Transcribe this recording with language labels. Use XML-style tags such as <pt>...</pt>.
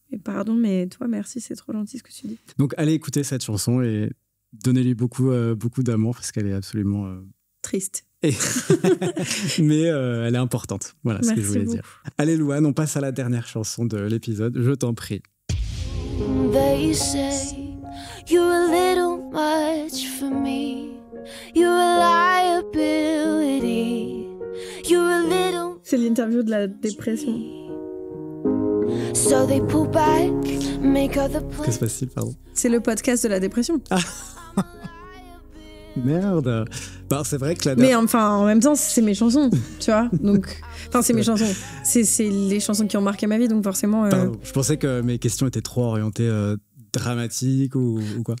<fr>Et pardon, mais toi, merci, c'est trop gentil ce que tu dis. Donc allez écouter cette chanson et donnez-lui beaucoup d'amour parce qu'elle est absolument... triste. Mais elle est importante. Voilà ce que je voulais dire. Allez Louane, on passe à la dernière chanson de l'épisode. Je t'en prie.</fr> <en>They say you're a little much for me. You're a liability. You're a little.</en> <fr>C'est l'interview de la dépression.</fr> <en>So they pull back, make other plans.</en> <fr>Que se passe-t-il, pardon? C'est le podcast de la dépression. Ah. Merde. Bah, c'est vrai que la... Mais enfin, en même temps, c'est mes chansons, tu vois. Donc, enfin, c'est mes chansons. C'est les chansons qui ont marqué ma vie, donc forcément... Pardon, je pensais que mes questions étaient trop orientées dramatiques ou quoi.</fr>